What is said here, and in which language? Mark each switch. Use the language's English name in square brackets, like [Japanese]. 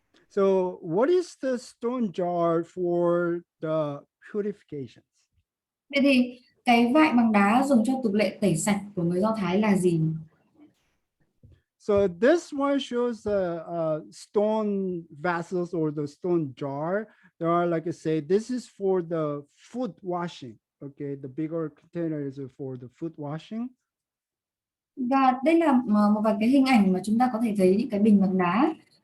[English] So what is the stone jar for the purifications? [Vietnamese] Vậy thì cái vại bằng đá dùng cho tục lệ tẩy sạch của người Do Thái là gì? [English] So this one shows the stone vessels or the stone jar. There are, like I say, this is for the food washing. Okay, the bigger container is for the food washing. [Vietnamese] Và đây là một vài cái hình ảnh mà chúng ta có thể thấy những cái bình bằng đá.